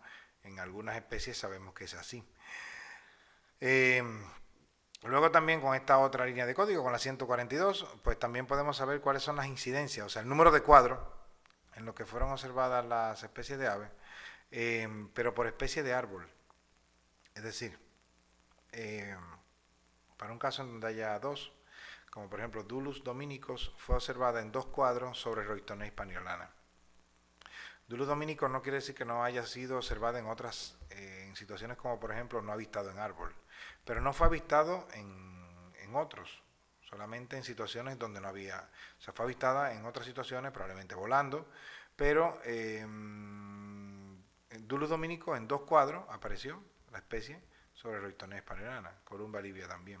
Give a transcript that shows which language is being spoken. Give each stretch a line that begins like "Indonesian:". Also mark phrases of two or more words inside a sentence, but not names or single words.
Spanish: En algunas especies sabemos que es así. Luego también con esta otra línea de código, con la 142, pues también podemos saber cuáles son las incidencias, o sea, el número de cuadros en los que fueron observadas las especies de aves, pero por especie de árbol. Es decir, para un caso en donde haya dos, como por ejemplo Dulus dominicus, fue observada en 2 cuadros sobre Roystonea hispaniolana. Dulus dominicus no quiere decir que no haya sido observada en otras, en situaciones como por ejemplo no avistado en árbol, pero no fue avistado en otros, solamente en situaciones donde no había, o sea, fue avistada en otras situaciones, probablemente volando, pero Dulus dominicus en 2 cuadros apareció la especie sobre Roystonea hispaniolana, Columba livia también.